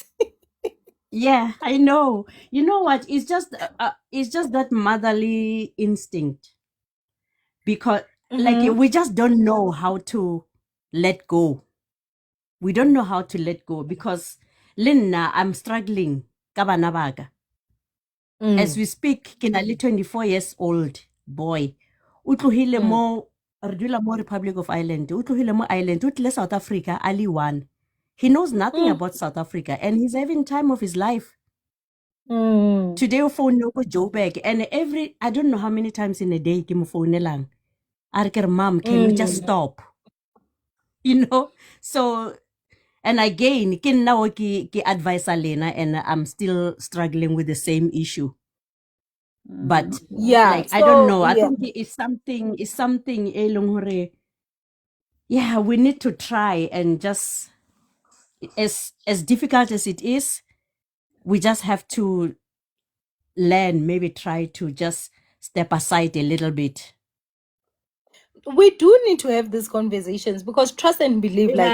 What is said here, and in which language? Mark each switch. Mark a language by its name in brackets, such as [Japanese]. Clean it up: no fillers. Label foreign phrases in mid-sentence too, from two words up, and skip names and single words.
[English] Yeah, I know. You know what? It's just that motherly instinct, because like we just don't know how to let go. We don't know how to let go because Linna, I'm struggling. [Southern Sotho] Ka bana ba ka. [English] As we speak, [Southern Sotho] ke na le 24 [English] years old boy. [Southern Sotho] O tlohile mo re dula mo Republic of Ireland. O tlohile mo Ireland, o tlile South Africa [English] early one. He knows nothing about South Africa and he's having time of his life. Today [Southern Sotho] o phone no go [English] Joburg, and I don't know how many times in a day [Southern Sotho] ke mo phone [English] mom, can we just stop? You know? So, and again, [Southern Sotho] ke nna o ke advise Lena, [English] and I'm still struggling with the same issue. But Yeah, like, I don't know. I yeah. think it's something [Southern Sotho] e leng hore, [English] yeah, we need to try and just, as difficult as it is, we just have to learn, maybe try to just step aside a little bit. We do need to have these conversations because trust and believe, like